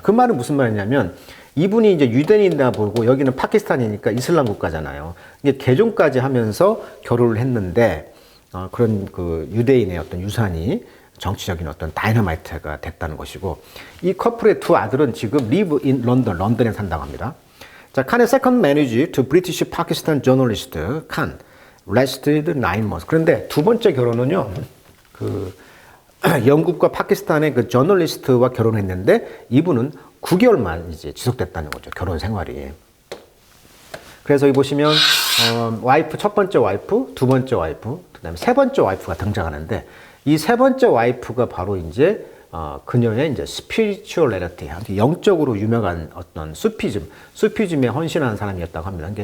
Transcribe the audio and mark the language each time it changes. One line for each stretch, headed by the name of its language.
Korean: 그 말은 무슨 말이냐면 이분이 이제 유대인이다 보고 여기는 파키스탄이니까 이슬람 국가잖아요. 이게 개종까지 하면서 결혼을 했는데 그런 그 유대인의 어떤 유산이 정치적인 어떤 다이너마이트가 됐다는 것이고 이 커플의 두 아들은 지금
English: live in London,
Korean: 런던에 산다고 합니다.
English: 자, 칸의 second marriage to British Pakistan journalist 칸 lasted 9 months.
Korean: 그런데 두 번째 결혼은요, 그 영국과 파키스탄의 그 저널리스트와 결혼했는데 이분은 9개월만 이제 지속됐다는 거죠. 결혼 생활이. 그래서 여기 보시면 와이프 첫 번째 와이프, 두 번째 와이프, 그다음에 세 번째 와이프가 등장하는데 이 세 번째 와이프가 바로 이제 그녀의 이제 스피리추얼리티, 영적으로 유명한 어떤 수피즘에 헌신한 사람이었다고 합니다.